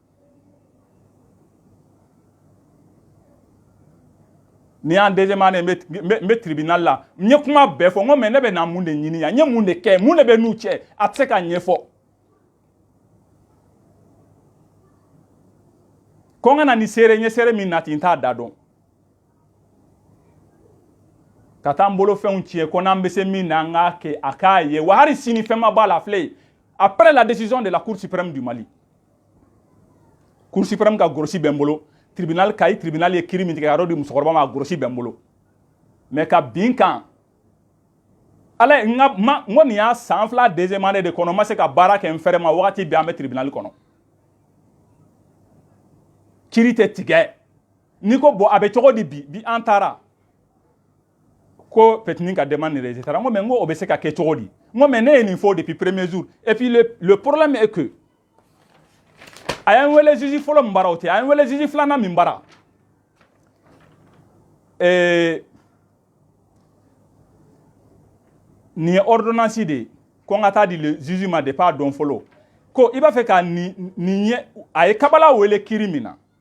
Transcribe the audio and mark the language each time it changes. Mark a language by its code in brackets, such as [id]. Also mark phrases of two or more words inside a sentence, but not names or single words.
[bm] ni y'an [fr] deuxième année [bm] n bɛ tribunal la n ye kuma bɛɛ fɔ n ko mais ne bɛ na mun de ɲini yan n ye mun de kɛ mun de bɛ n'u cɛ a tɛ se ka ɲɛfɔ ko n ka na ni seere n ye seere min nati n t'a da dɔn ka taa n bolo fɛnw tiɲɛ ko n'an bɛ se min na an k'a kɛ a k'a ye wa hali sini fɛn ma b'a la filɛ [fr] après la décision de la Cour suprême du Mali Cour suprême [bm] ka gorosi bɛ n bolo tribunal Kayi tribunal ye kiiri min tigɛ ka yɔrɔ di musokɔrɔba ma a gorosi bɛ n bolo mais ka bin kan ala n ko nin y'a san 2 [fr] deuxième année [bm] de kɔnɔ n ma se ka baara kɛ n fɛrɛ ma wagati bɛɛ an bɛ tribunal kɔnɔ kiiri tɛ tigɛ n'i ko bon a bɛ cogo di bi an taara ko Petini ka [fr] demande rejetée [bm] n ko mais n ko o bɛ se ka kɛ cogo di n ko mais ne ye nin fɔ [fr] depuis premier jour et puis le problème est que [bm] a y'an wele juge fɔlɔ min bara o tɛ a y'an wele juge filanan min bara nin ye ordonnance de ye ko n ka taa di juge ma depuis a dɔn fɔlɔ ko i b'a fɛ ka nin ye a ye kabala wele kiiri